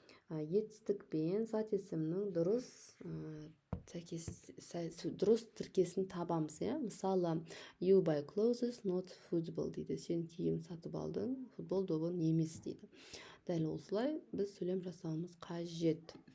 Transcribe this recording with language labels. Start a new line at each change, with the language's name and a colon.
Kazakh: Етістік пен зат есімнің дұрыс тіркесін табамыз. Мысалы,
English: you buy clothes, not football
Kazakh: дейді. Сен киім сатып алдың, футбол добын емес дейді. Дәл осылай біз сөйлем жасауымыз қажет.